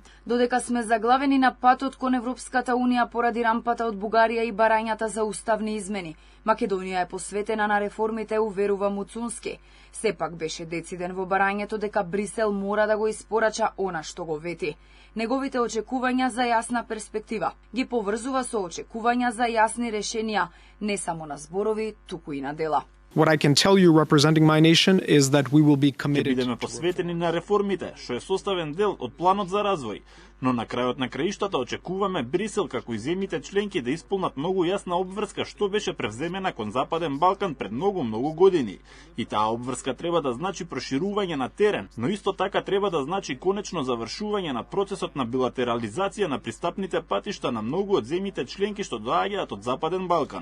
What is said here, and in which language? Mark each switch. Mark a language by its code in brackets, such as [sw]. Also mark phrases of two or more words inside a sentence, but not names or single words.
[mk] Додека сме заглавени на патот кон Европската Унија поради рампата од Бугарија и барањата за уставни измени, Македонија е посветена на реформите, уверува Муцунски. Сепак беше дециден во барањето дека Брисел мора да го испорача она што го вети. Неговите очекувања за јасна перспектива ги поврзува со очекувања за јасни решенија, не само на зборови, туку и на дела. [en] What I can tell you representing my nation is that we will be committed. [mk] Ќе бидеме посветени на реформите, што е составен дел од планот за развој. Но на крајот на краиштата очекуваме Брисел како и земјите членки да исполнат многу јасна обврска што беше превземена кон Западен Балкан пред многу години. И таа обврска треба да значи проширување на терен, но исто така треба да значи конечно завршување на процесот на билатерализација на пристапните патишта на многу од земјите членки што доаѓаат од Западен Балкан.